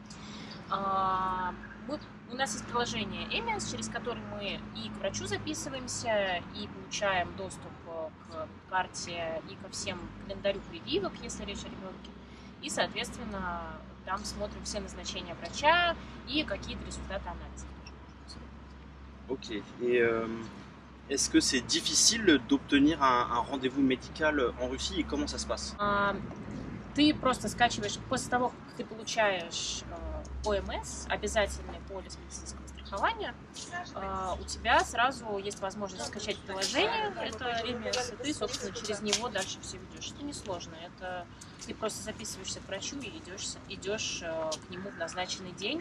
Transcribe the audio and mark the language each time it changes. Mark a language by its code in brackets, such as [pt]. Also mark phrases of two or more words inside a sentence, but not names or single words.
[ru] У нас есть приложение ЭМИАС, через которое мы и к врачу записываемся, и получаем доступ к карте и ко всем календарю прививок, если речь о ребенке. И, соответственно, там смотрим все назначения врача и какие-то результаты анализов. [fr] Ok. Et est-ce que c'est difficile d'obtenir un rendez-vous médical en Russie et comment ça se passe? [ru] Ты просто скачиваешь, после того, как ты получаешь ОМС, обязательный полис медицинского страхования, у тебя сразу есть возможность скачать приложение, это ЭМИАС, и ты, собственно, через него дальше все ведешь. Это несложно, ты просто записываешься к врачу и идешь к нему в назначенный день.